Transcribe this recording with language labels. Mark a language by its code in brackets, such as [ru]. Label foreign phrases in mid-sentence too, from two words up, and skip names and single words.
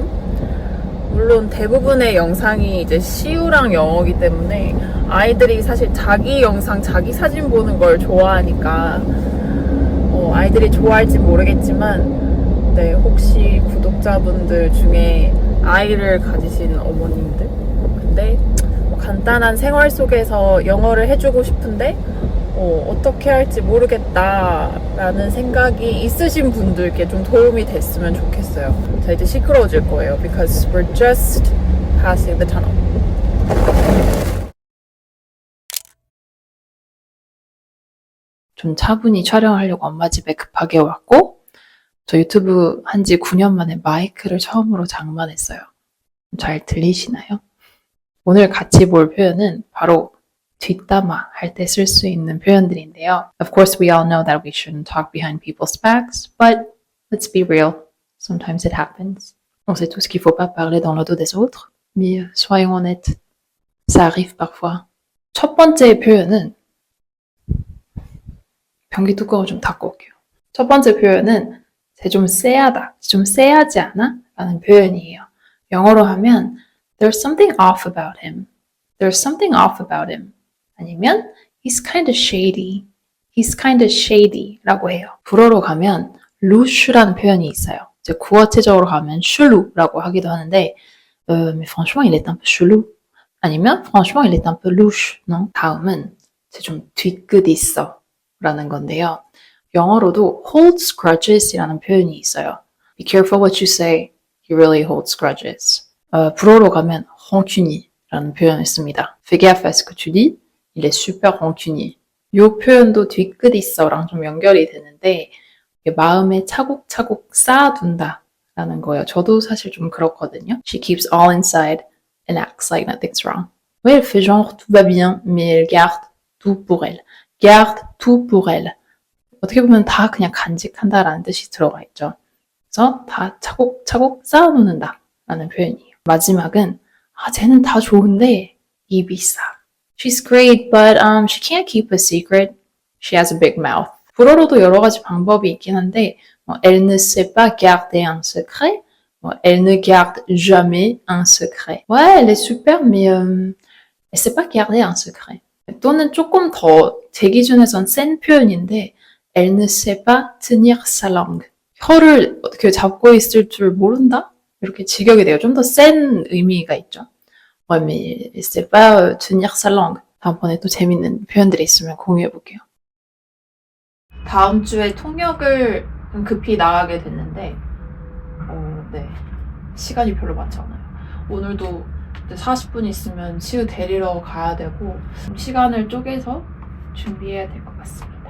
[ko] 물론 대부분의 영상이 이제 CU랑 영어이기 때문에 아이들이 사실 자기 영상, 자기 사진 보는 걸 좋아하니까 아이들이 좋아할지 모르겠지만, 네, 혹시 구독자분들 중에 아이를 가지신 어머님들, 근데 간단한 생활 속에서 영어를 해주고 싶은데 어떻게 할지 모르겠다라는 생각이 있으신 분들께 좀 도움이 됐으면 좋겠어요. 자, 이제 시끄러워질 거예요. [en] Because we're just passing the tunnel. [ko] 좀 차분히 촬영하려고 엄마 집에 급하게 왔고, 저 유튜브 한지 9년 만에 마이크를 처음으로 장만했어요. 잘 들리시나요? 오늘 같이 볼 표현은 바로 뒷담화 할 때 쓸 수 있는 표현들인데요. [en] Of course, we all know that we shouldn't talk behind people's backs, but let's be real. Sometimes it happens. [fr] On sait tous qu'il faut pas parler dans le dos des autres, mais soyons honnêtes, ça arrive parfois. [ko] 첫 번째 표현은 변기 뚜껑을 좀 닫고 올게요. 첫 번째 표현은 쟤 좀 쎄하다, 좀 쎄하지 않아? 라는 표현이에요. 영어로 하면 [en] There's something off about him. There's something off about him. 아니면 He's kind of shady. He's kind of shady [ko] 라고 해요. 불어로 가면 louche라는 표현이 있어요. 이제 구어체적으로 가면 chelou 라고 하기도 하는데 [fr] mais franchement il est un peu chelou. 아니면 franchement il est un peu louche. [en] No? [ko] 다음은 쟤 좀 뒤끝 있어 라는 건데요. 영어로도 [en] holds grudges [ko] 이라는 표현이 있어요. [en] Be careful what you say. He really holds grudges. [ko] 불어로 가면 rancuniera는 표현을 씁니다. [fr] Fais gaffe à ce que tu dis. Il est super rancunier. [ko] 이 표현도 뒤끝 있어랑 좀 연결이 되는데 마음에 차곡차곡 쌓아둔다 라는 거예요. 저도 사실 좀 그렇거든요. [en] She keeps all inside and acts like nothing's wrong. [fr] Oui, elle fait genre tout va bien, mais elle garde tout pour elle. Garde tout pour elle. [ko] 어떻게 보면 다 그냥 간직한다라는 뜻이 들어가 있죠. 그래서 다 차곡차곡 쌓아놓는다 라는 표현이에요. 마지막은 쟤는 다 좋은데 입이 싸. [en] She's great, but she can't keep a secret. She has a big mouth. [ko] 불어로도 여러 가지 방법이 있긴 한데 [fr] elle ne sait pas garder un secret. Elle ne garde jamais un secret. Ouais, elle est super, mais elle sait pas garder un secret. [ko] 또는 조금 더 제 기준에선 센 표현인데 [fr] elle ne sait pas tenir sa langue. [ko] 혀를 어떻게 잡고 있을 줄 모른다? 이렇게 직역이 돼요. 좀 더 센 의미가 있죠. [fr] Ouais, mais elle sait pas tenir sa langue. [ko] 다음번에 또 재밌는 표현들이 있으면 공유해 볼게요. 다음 주에 통역을 좀 급히 나가게 됐는데 네, 시간이 별로 많지 않아요. 오늘도 40분 있으면 시우 데리러 가야 되고 시간을 쪼개서 준비해야 될 것 같습니다.